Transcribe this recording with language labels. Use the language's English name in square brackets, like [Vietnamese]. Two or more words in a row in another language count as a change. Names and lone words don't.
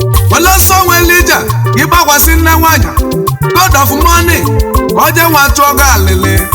[Igbo] Wele ọsọ nwere ije, gị gbakwasị nne nwanyị, [English] God of money, [Igbo] ka o jee nwa chụọ gị alịlị.